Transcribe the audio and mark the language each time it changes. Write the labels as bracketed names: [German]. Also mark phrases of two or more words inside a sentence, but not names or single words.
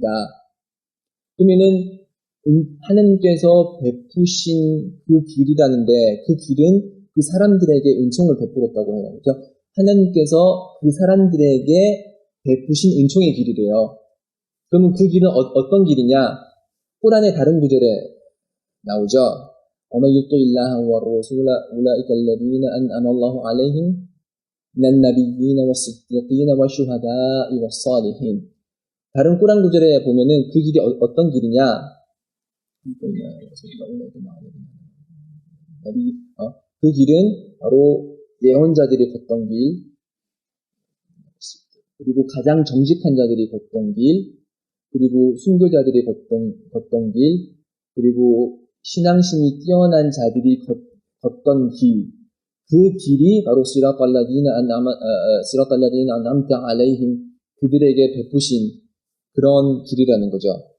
[Korean] 그러면은 하나님께서 베푸신 그 길이라는데 그 길은 그 사람들에게 은총을 베풀었다고 해요. 그렇죠? 하나님께서 그 사람들에게 베푸신 은총의 길이래요. 그러면 그 길은 어떤 길이냐? 꾸란의 다른 구절에 나오죠. [Arabic] وَمَن يُطِعِ اللَّهَ وَالرَّسُولَ أُولَٰئِكَ الَّذِينَ أَنْعَمَ اللَّهُ عَلَيْهِم مِنَ النَّبِيِّينَ وَالصِّدِّيقِينَ وَالشُّهَدَاءِ وَالصَّالِحِينَ. [Korean] 다른 꾸란 구절에 보면은 그 길이 어떤 길이냐? 그 길은 바로 예언자들이 걷던 길, 그리고 가장 정직한 자들이 걷던 길, 그리고 순교자들이 걷던 길, 그리고 신앙심이 뛰어난 자들이 걷던 길, 그 길이 바로 [Arabic] صراط الذين أنعمت عليهم [Korean] 그들에게 베푸신 그런 길이라는 거죠.